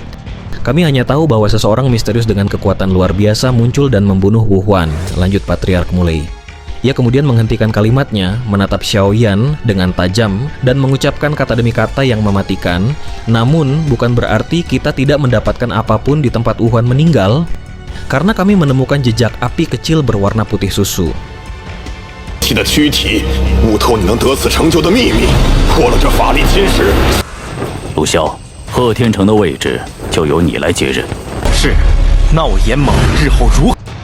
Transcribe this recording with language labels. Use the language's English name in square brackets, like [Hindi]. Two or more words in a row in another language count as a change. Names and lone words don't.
[Indonesian] Kami hanya tahu bahwa seseorang misterius dengan kekuatan luar biasa muncul dan membunuh Wu Huan, lanjut Patriark Mulei. Ia kemudian menghentikan kalimatnya, menatap Xiaoyan dengan tajam, dan mengucapkan kata demi kata yang mematikan. Namun, bukan berarti kita tidak mendapatkan apapun di tempat Wu Huan meninggal, karena kami menemukan jejak api kecil berwarna putih susu. [Chinese] 的躯体，悟透你能得此成就的秘密，破了这法力侵蚀。陆骁，贺天城的位置就由你来接任。是，那我严猛日后如何？